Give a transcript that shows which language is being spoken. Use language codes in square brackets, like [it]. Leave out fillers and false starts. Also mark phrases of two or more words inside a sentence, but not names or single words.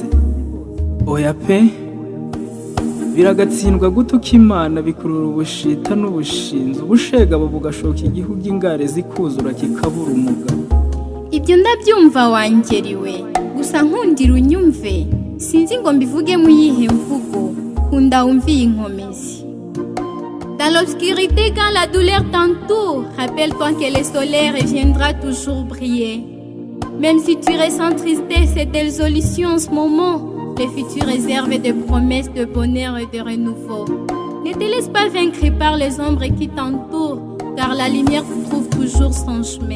[rw] Oya pe, biragatsindwa gutuka Imana, bikurura ubushita n'ubushinzi, ubushegabo bugashoka igihugu ingare zikuzura kikabura umugabo. Ibyo ndabyumva wangeriwe, gusa nkundira unyumve, sinzi ngo mbivuge mu yihe mvugo, kunda wumviye inkomezi. [fr] Dans l'obscurité quand la douleur t'entoure, rappelle-toi que le soleil reviendra toujours briller. Même si tu ressens tristesse et désolation en ce moment, le futur réserve des promesses de bonheur et de renouveau. Ne te laisse pas vaincre par les ombres qui t'entourent, car la lumière trouve toujours son chemin.